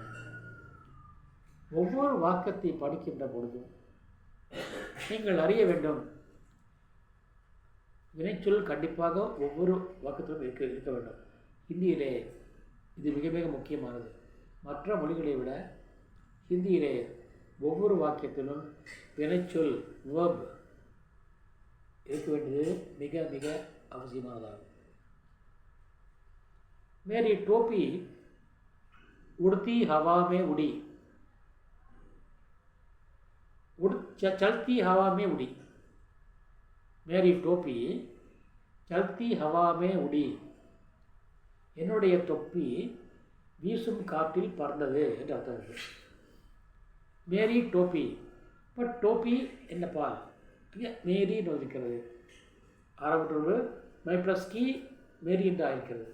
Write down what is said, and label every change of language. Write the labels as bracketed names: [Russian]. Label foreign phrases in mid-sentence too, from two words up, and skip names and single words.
[Tamil] ஒவ்வொரு வாக்கத்தை படிக்கின்ற பொழுதும் நீங்கள் அறிய வேண்டும், வினைச்சொல் கண்டிப்பாக ஒவ்வொரு வாக்கத்திலும் இருக்க வேண்டும். ஹிந்தியிலே இது மிக மிக முக்கியமானது. மற்ற மொழிகளை விட ஹிந்தியிலே ஒவ்வொரு வாக்கியத்திலும் வினைச்சொல் வேர்ப் இருக்க வேண்டியது மிக மிக அவசியமானதாகும். [Hindi] मेरी टोपी उड़ती हवा में उड़ी. चलती हवा में उड़ी. मेरी टोपी चलती हवा में उड़ी. [Tamil] என்னுடைய தொப்பி வீசும் காற்றில் பறந்தது என்று அர்த்தம் இருக்கு. [Hindi] मेरी टोपी. [Tamil] இப்போ டோப்பி என்ன பால் மேரி என்று இருக்கிறது. ஆரம்பத்தோடு மை ப்ளஸ் கி மேரி என்று ஆயிருக்கிறது.